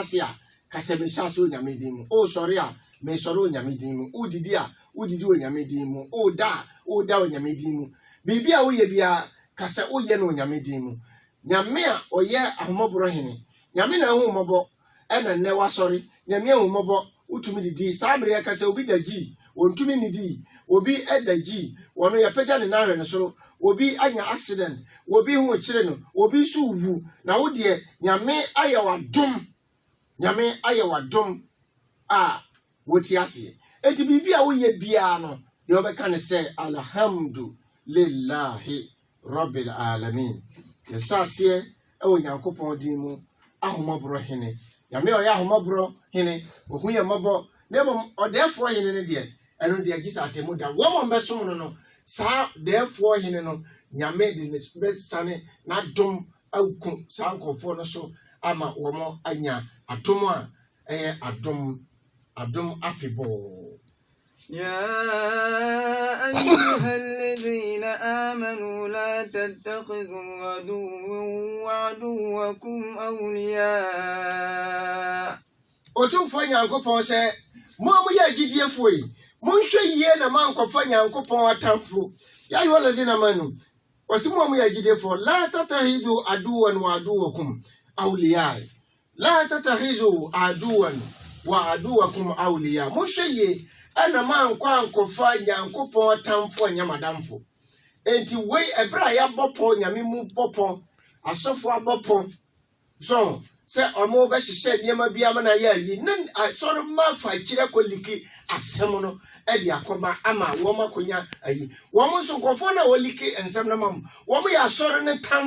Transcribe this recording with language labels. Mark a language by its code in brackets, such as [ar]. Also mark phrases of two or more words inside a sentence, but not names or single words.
[ak] ase a kasa mehyɛ aseɛ Onyame din mu ɔsɔre a mesɔre Onyame din mu wodidi a wodidi Onyame din mu ɔda Onyame din mu biribi a woyɛ bia kasa woyɛ no Onyame din mu nyame a ɔyɛ ahomaboro hene nyame na ahomabɔ ɛna nnɛ wasɔre nyame ahomabɔ wotumi didi saa bere kasa obi da gi wontumi nidi obi ɛda gi wɔno yɛpagya ne nan hwɛ ne soro obi anya accident obi ho kyere no obi so wu na wo deɛ nyame ayɛ wadom a woti aseɛ enti biribi a woyɛ biara no deɛ wɔbɛka ne sɛ [ar] الحمد لله رب العالمين [ak] yɛhyɛ aseɛ ɛwɔ Nyankopɔn din mu ahomaboro hene nyame ɔyɛ ahomaboro hene ohu yɛ mmɔbɔ na mmom ɔdɛɛfoɔ hene no deɛ ɛno deɛ gye sɛ atemu da wɔn bɛsom no saa dɛɛfoɔ hene no nyame de ne bɛsane n'adom awuku saa nkɔfoɔ no so ama wɔn anya adom a ɛyɛ adom afebɔɔ. [ar] يا أيها الذين آمنوا لا تتخذوا عدوا وعدوكم أولياء. [ak] Otumfoɔ Nyankopɔn sɛ mo a moyɛ agyidiefoɔ yi monhwɛ yie na mankɔfa Nyankopɔn atamfo [ar] يا أيها الذين آمنوا [ak] wɔsi mo a moyɛ [ar] agyidiefoɔ لا تتخذوا عدوي وعدوكم أولياء لا تتخذوا عدوي وعدوكم أولياء [ak] monhwɛ yie ɛna mankɔfa Nyankopɔn atamfo anyamadamfo enti wei ɛbrɛ a yɛabɔpɔ nyame mu bɔpɔ asɔfo abɔpɔ so sɛ ɔmo bɛhyehyɛ nneɛma bi ama na yɛ ayi na sɔre ma fa kyerɛ kɔliki asɛm no ɛde akɔma ama wɔn akonya ayi wɔn nso nkɔfo na wɔliki nsɛm no ma wɔn yɛ asɔre ne